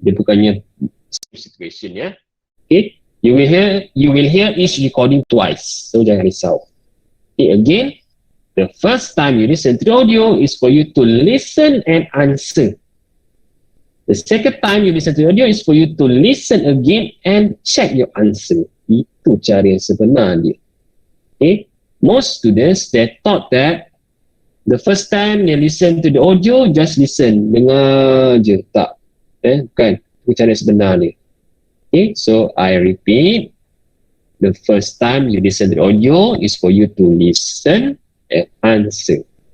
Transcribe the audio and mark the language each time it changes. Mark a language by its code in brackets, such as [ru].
[ms] Dia bukannya situation ya. [en] Okay, you will hear each recording twice. [ms] So jangan risau. [en] Okay, again, the first time you listen to the audio is for you to listen and answer. The second time you listen to the audio is for you to listen again and check your answer. [ms] Itu cara yang sebenarnya. [en] Okay, most students they thought that the first time they listen to the audio, just listen. [ms] Dengar je. Tak. Bukan. Itu cara sebenarnya. [en] Okay, so I repeat. The first time you listen to the audio is for you to listen and answer.